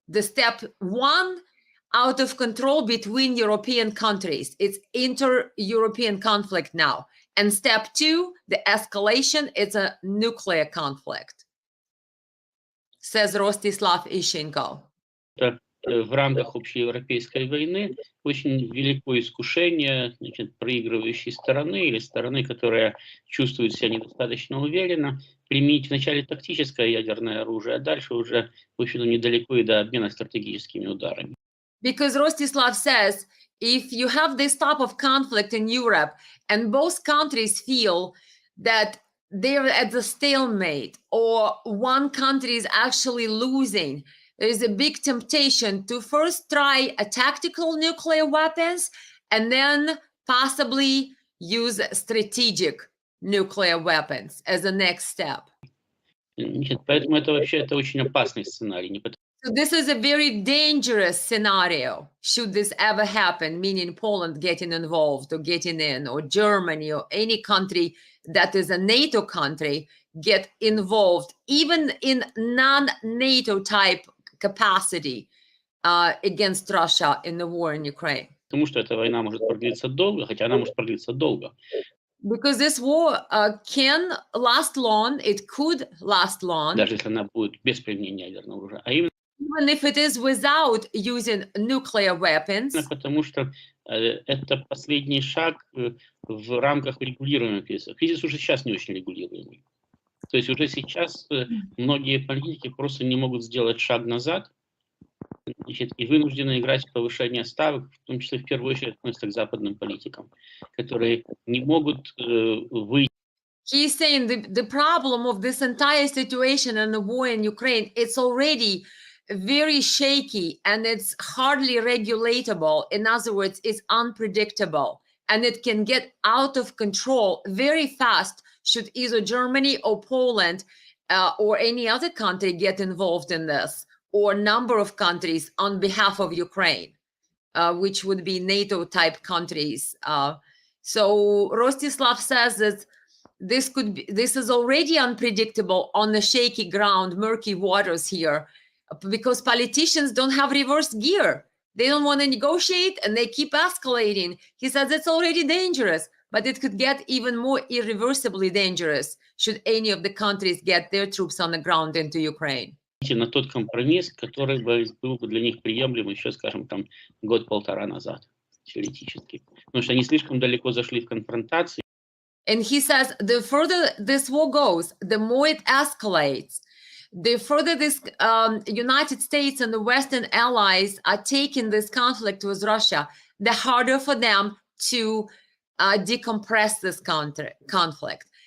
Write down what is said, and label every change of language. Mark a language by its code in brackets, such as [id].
[en] The step 1, out of control between European countries. It's inter-European conflict now. And step 2, the escalation, it's a nuclear conflict, says Rostislav Ishchenko. [ru] В рамках общеевропейской войны очень велико искушение, значит, проигрывающей стороны или стороны, которая чувствует себя недостаточно уверенно, применить вначале тактическое ядерное оружие, а дальше уже, в общем-то, недалеко и до обмена стратегическими ударами. [en] Because Rostislav says, if you have this type of conflict in Europe and both countries feel that they're at the stalemate or one country is actually losing, there is a big temptation to first try a tactical nuclear weapons and then possibly use strategic nuclear weapons as the next step. [ru] Значит, поэтому это вообще очень опасный сценарий. Не потому... [en] So this is a very dangerous scenario, should this ever happen, meaning Poland getting involved or getting in, or Germany or any country that is a NATO country get involved, even in non-NATO type capacity. against Russia in the war in Ukraine. [ru] Потому что эта война может продлиться долго, хотя она может продлиться долго. [en] Because this war can last long, it could last long, [ru] Даже если она будет без применения ядерного оружия. А именно [en] even if it is without using nuclear weapons, [ru] потому что это последний шаг в рамках регулируемого кризиса. Кризис уже сейчас не очень регулируемый. То есть уже сейчас многие политики просто не могут сделать шаг назад, значит, и вынуждены играть в повышение ставок, в том числе в первую очередь относятся к западным политикам, которые не могут выйти. [en] He's saying the problem of this entire situation and the war in Ukraine, it's already very shaky and it's hardly regulatable. In other words, it's unpredictable and it can get out of control very fast should either Germany or Poland or any other country get involved in this, or a number of countries on behalf of Ukraine, which would be NATO type countries. So Rostislav says that this is already unpredictable on the shaky ground, murky waters here, because politicians don't have reverse gear. They don't want to negotiate and they keep escalating. He says it's already dangerous, but it could get even more irreversibly dangerous should any of the countries get their troops on the ground into Ukraine. [ru] На тот компромисс, который был бы для них приемлем еще, скажем, там год-полтора назад, теоретически. Потому что они слишком далеко зашли в конфронтации. [en] And he says the further this war goes, the more it escalates. The further this United States and the Western allies are taking this conflict with Russia, the harder for them to decompress this conflict.